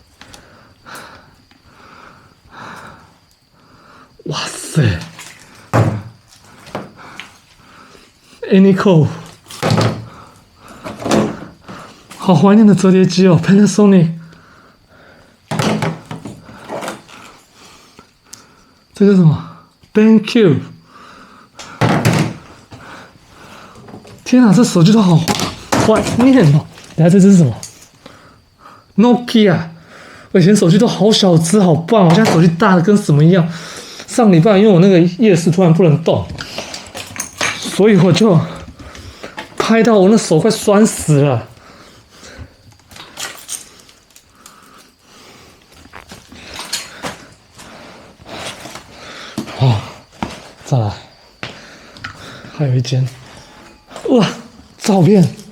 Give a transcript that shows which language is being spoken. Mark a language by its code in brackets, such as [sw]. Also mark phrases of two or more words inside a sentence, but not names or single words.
[zh] 哇塞 ！Anyco， 好懷念的折疊機哦 ，Panasonic。這個什麼 ？BenQ。天哪，這手機都好懷念哦。等下，這是什麼 ？Nokia，我以前手機都好小只，好棒！我現在手機大的跟什麼一樣。上禮拜因為我那個夜視突然不能動，所以我就拍到我那手快酸死了。好，再來，還有一間，哇，照片。